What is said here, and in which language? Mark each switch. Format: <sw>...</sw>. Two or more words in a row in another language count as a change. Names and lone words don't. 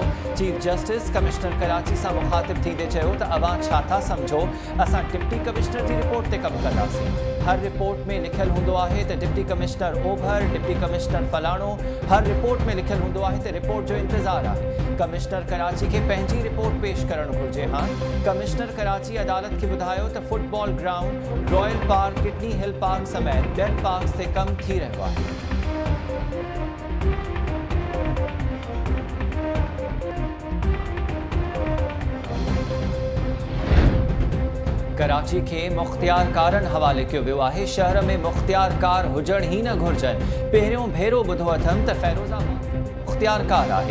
<sd>चीफ जस्टिस कमिश्नर कराची सां मुखातिब थींदे चयो त अवां छा था सम्झो, असां डिप्टी कमिश्नर जी रिपोर्ट ते कमु कंदासीं। हर रिपोर्ट में लिखियलु हूंदो आहे त डिप्टी कमिश्नर ओभर, डिप्टी कमिश्नर फलाणो। हर रिपोर्ट में लिखियलु हूंदो आहे त रिपोर्ट जो इंतज़ारु आहे। कमिश्नर कराची खे पंहिंजी रिपोर्ट पेश करणु घुरिजे। हां, कमिश्नर कराची अदालत खे ॿुधायो त फुटबॉल ग्राउंड, रॉयल पार्क, किडनी हिल पार्क समेत ॿियनि पार्क्स ते कमु थी रहियो आहे। कराची खे मुख़्तियार कारनि हवाले कयो वियो आहे। शहर में मुख़्तियार कार हुजण ई न घुरिजनि। पहिरियों भेरो ॿुधो अथमि त फ़ैरोज़ाबाद मुख़्तियार कार आहे।</sd>